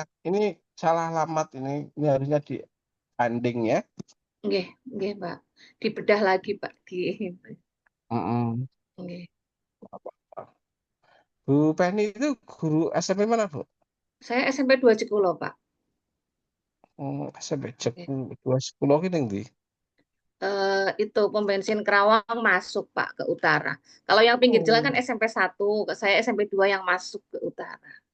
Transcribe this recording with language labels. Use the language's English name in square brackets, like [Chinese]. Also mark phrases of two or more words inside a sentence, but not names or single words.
[Indonesian] Ini salah alamat ini harusnya di banding ya. [Javanese] Nggih, nggih, [Indonesian] Pak. Dibedah lagi, Pak. Mm-mm. Nggih. Bu Penny itu guru SMP mana, Bu? Saya SMP 2 Cekulo, Pak. SMP Nggih. Jeku 210 ini ndi? Itu pom bensin Kerawang masuk, Pak, ke utara. Kalau yang pinggir jalan kan Oh. SMP 1, saya SMP 2 yang masuk ke utara.